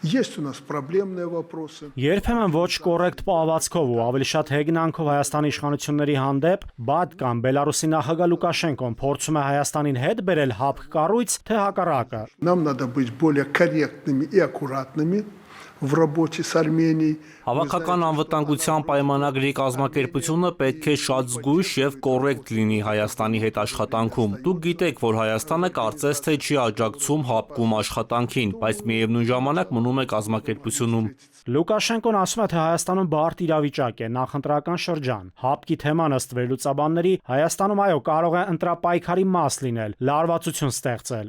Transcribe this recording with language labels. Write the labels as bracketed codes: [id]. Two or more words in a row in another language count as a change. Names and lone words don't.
[ru] Есть у нас проблемные вопросы. [hy] Երբեմն ոչ կոռեկտ պահվածքով ու ավելի շատ հեգնանքով Հայաստանի իշխանությունների հանդեպ Բադկան Բելարուսի նախագահ Լուկաշենկոն փորձում է Հայաստանին հետ բերել հապկ կառույց, թե հակառակը։ [ru] Нам надо быть более корректными и аккуратными в работе с Арменией. [hy] Հավաքական անվտանգության պայմանագրի կազմակերպությունը պետք է շատ զգույշ եւ կոռեկտ լինի Հայաստանի հետ աշխատանքում։ Դուք գիտեք, որ Հայաստանը կարծես թե չի աջակցում հապկում աշխատանքին, բայց միևնույն ժամանակ մնում է կազմակերպությունում։ Լուկաշենկոն ասում է, թե Հայաստանում բարդ իրավիճակ է, նախընտրական շրջան։ Հապկի թեման ըստ վերլուծաբանների Հայաստանում այո կարող է ընտրապայքարի մաս լինել, լարվածություն ստեղծել։